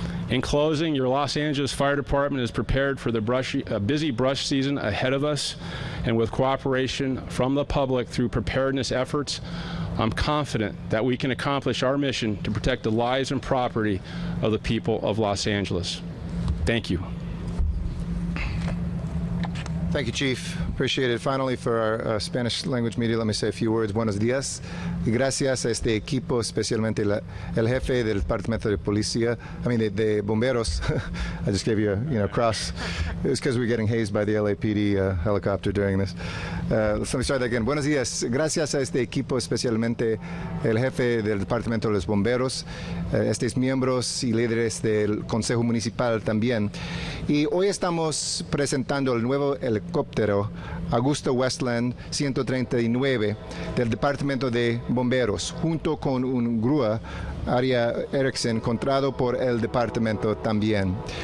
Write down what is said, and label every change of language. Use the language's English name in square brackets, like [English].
[English] In closing, your Los Angeles Fire Department is prepared for the busy brush season ahead of us, and with cooperation from the public through preparedness efforts, I'm confident that we can accomplish our mission to protect the lives and property of the people of Los Angeles. Thank you. Thank you, Chief. Appreciate it. Finally, for our Spanish language media, let me say a few words. [Spanish] Buenos días. Y gracias a este equipo, especialmente el jefe del Departamento de Policía, de Bomberos. [English] I just gave you a cross. It was because we were getting hazed by the LAPD helicopter during this. Let me start that again. [Spanish] Buenos días. Gracias a este equipo, especialmente el jefe del Departamento de los Bomberos, estos miembros y líderes del Consejo Municipal también. Y hoy estamos presentando el nuevo helicóptero Augusta Westland 139 del Departamento de Bomberos, junto con un grúa Aria Erickson, comprado por el departamento también.